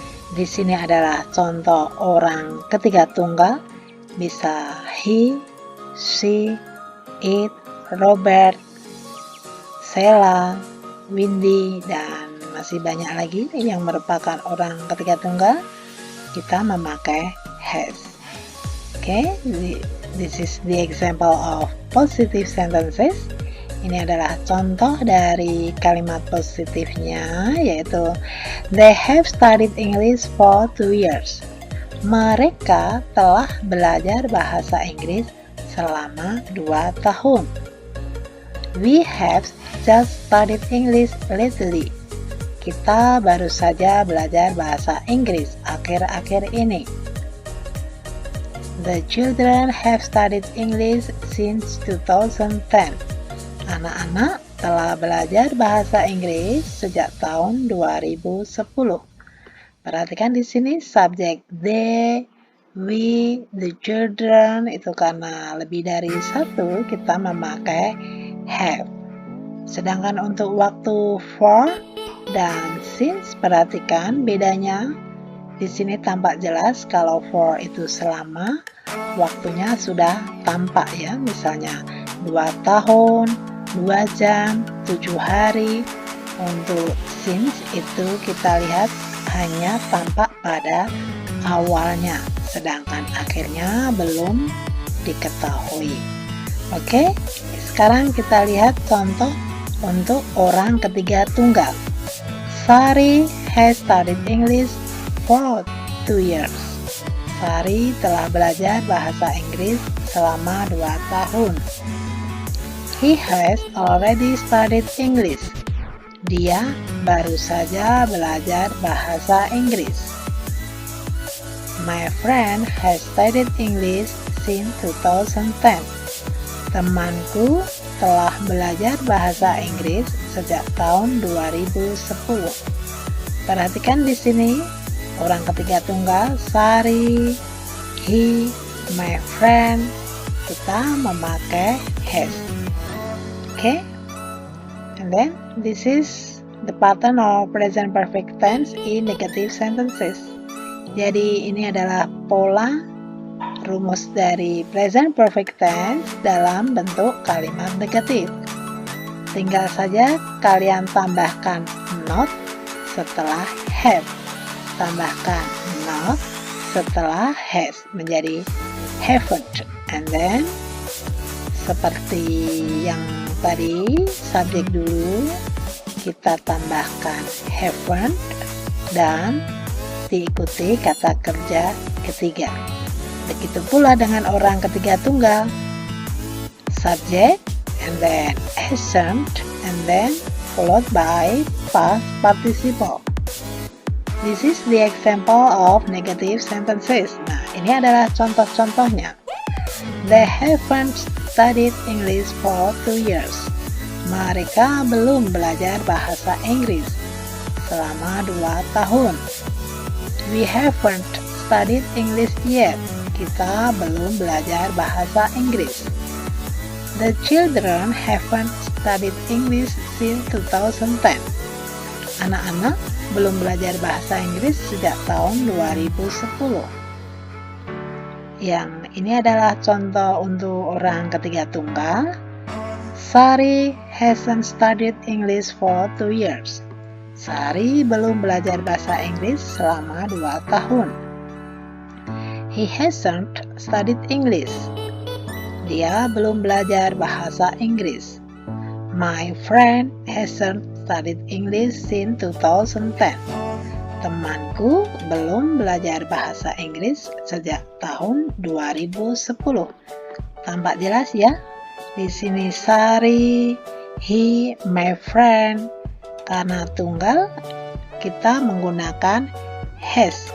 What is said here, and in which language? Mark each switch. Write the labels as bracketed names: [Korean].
[Indonesian] Di sini adalah contoh orang ketiga tunggal, bisa he, she, it, Robert, Sheila, Windy, dan masih banyak lagi yang merupakan orang ketiga tunggal. Kita memakai has. [English] Okay, this is the example of positive sentences. [Indonesian] Ini adalah contoh dari kalimat positifnya, yaitu [English] they have studied English for 2 years. [Indonesian] Mereka telah belajar bahasa Inggris selama 2 tahun. [English] We have just studied English lately. [Indonesian] Kita baru saja belajar bahasa Inggris akhir-akhir ini. [English] The children have studied English since 2010. [Indonesian] Anak-anak telah belajar bahasa Inggris sejak tahun 2010. Perhatikan di sini subjek they, we, the children, itu karena lebih dari satu kita memakai have. Sedangkan untuk waktu for dan since, perhatikan bedanya. Di sini tampak jelas kalau for itu selama, waktunya sudah tampak ya. Misalnya 2 tahun, 2 jam, 7 hari. Untuk since itu kita lihat hanya tampak pada awalnya, sedangkan akhirnya belum diketahui. Oke, sekarang kita lihat contoh untuk orang ketiga tunggal. [English] Sari has studied English for 2 years. [Indonesian] Sari telah belajar bahasa Inggris selama 2 tahun. [English] He has already studied English. [Indonesian] Dia baru saja belajar bahasa Inggris. [English] My friend has studied English since 2010. [Indonesian] Temanku telah belajar bahasa Inggris sejak tahun 2010. Perhatikan di sini orang ketiga tunggal Sari, he, my friend, kita memakai has. [English] Okay, and then this is the pattern of present perfect tense in negative sentences. [Indonesian] Jadi ini adalah pola rumus dari present perfect tense dalam bentuk kalimat negatif. Tinggal saja kalian tambahkan not setelah have. Tambahkan not setelah has menjadi haven't. [English] And then [Indonesian] seperti yang tadi, subjek dulu kita tambahkan haven't dan diikuti kata kerja ketiga. Begitu pula dengan orang ketiga tunggal. [English] Subject and then hasn't and then followed by past participle. This is the example of negative sentences. [Indonesian] Nah, ini adalah contoh-contohnya. [English] They haven't studied English for 2 years. [Indonesian] Mereka belum belajar bahasa Inggris selama 2 tahun. [English] We haven't studied English yet. [Indonesian] Kita belum belajar bahasa Inggris. [English] The children haven't studied English since 2010. [Indonesian] Anak-anak belum belajar bahasa Inggris sejak tahun 2010. Yang ini adalah contoh untuk orang ketiga tunggal. [English] Sari hasn't studied English for 2 years. [Indonesian] Sari belum belajar bahasa Inggris selama 2 tahun. [English] He hasn't studied English. [Indonesian] Dia belum belajar bahasa Inggris. [English] My friend hasn't studied English since 2010. [Indonesian] Temanku belum belajar bahasa Inggris sejak tahun 2010. Tampak jelas ya? Di sini Sari, he, my friend. Karena tunggal, kita menggunakan has.